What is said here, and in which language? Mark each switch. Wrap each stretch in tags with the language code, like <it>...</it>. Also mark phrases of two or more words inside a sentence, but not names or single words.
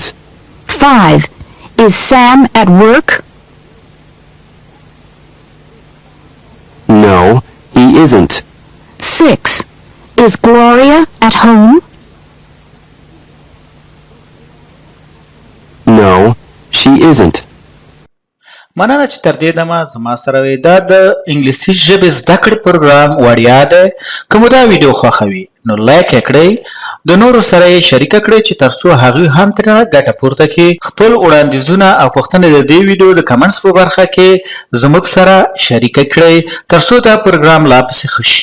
<en>5. Is Sam at work? No, he isn't. 6. Is Gloria at home? No, she isn't.</en> <ps>مننه چې تر دې دمه زما سره وې دا د انګلیسي ژبې زده کړې پروګرام وړیا دی که مو دا ویډیو خوښوي نو لایک یې کړئ د نورو سره یې شریکه کړئ چې تر څو هغوی هم ترې ګټه پورته کړي خپل وړاندیزونه او پوښتنې د دې ویډیو د کمنټس په برخه کې زموږ سره شریکه کړئ تر څو دا پروګرام لا پسې ښه شي</ps>